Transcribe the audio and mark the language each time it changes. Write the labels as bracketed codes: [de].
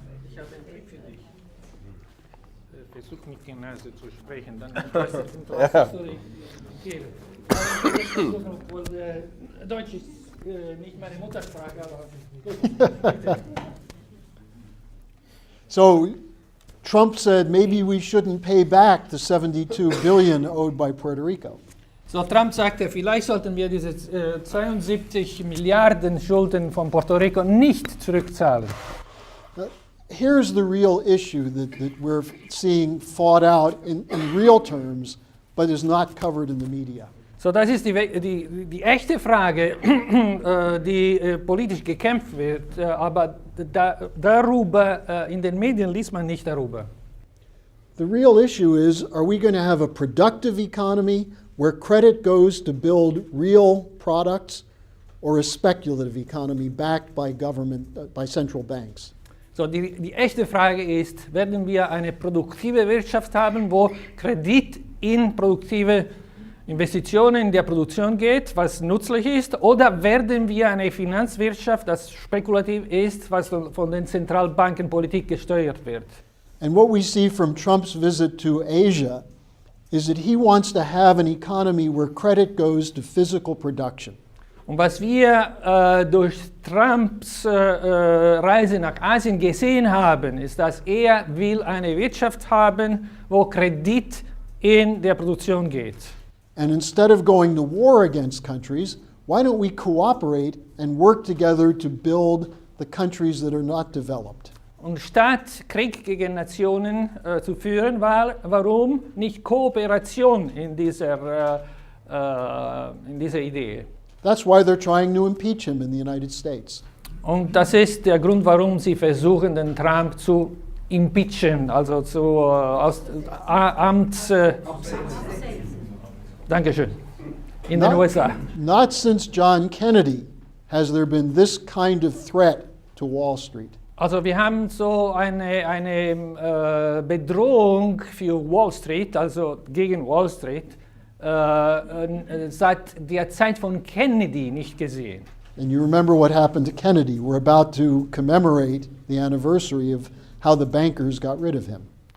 [de] Ich habe einen Trick für dich. Versuch mit der Nase zu sprechen, dann weißt du, was soll ich geben. Obwohl Deutsch ist nicht meine Muttersprache, aber gut. [en] So Trump said maybe we shouldn't pay back the 72 billion owed by Puerto Rico. [de] So, Trump sagte, vielleicht sollten wir diese 72 Milliarden Schulden von Puerto Rico nicht zurückzahlen. [en] Here's the real issue that we're seeing fought out in real terms, but is not covered in the media. [de] So, das ist die echte Frage, die politisch gekämpft wird, aber darüber in den Medien liest man nicht darüber. [en] The real issue is, are we going to have a productive economy where credit goes to build real products, or a speculative economy backed by government, by central banks? [de] So, die echte Frage ist, werden wir eine produktive Wirtschaft haben, wo Kredit in produktive Investitionen in der Produktion geht, was nützlich ist, oder werden wir eine Finanzwirtschaft, das spekulativ ist, was von den Zentralbankenpolitik gesteuert wird? [en] And what we see from Trump's visit to Asia is that he wants to have an economy where credit goes to physical production. [de] Und was wir durch Trumps Reise nach Asien gesehen haben, ist, dass er will eine Wirtschaft haben, wo Kredit in der Produktion geht. [en] And instead of going to war against countries, why don't we cooperate and work together to build the countries that are not developed? [de] Und statt Krieg gegen Nationen zu führen, warum nicht Kooperation in dieser Idee? [en] That's why they're trying to impeach him in the United States. [de] Und das ist der Grund, warum sie versuchen, den Trump zu impeachen, also zu aus Amts. Dankeschön. In den USA. [en] Not since John Kennedy has there been this kind of threat to Wall Street. [de] Also wir haben so eine Bedrohung für Wall Street, also gegen Wall Street, seit der Zeit von Kennedy nicht gesehen. [en] And you remember what happened to Kennedy. We're about to commemorate the anniversary of how the bankers got rid of him.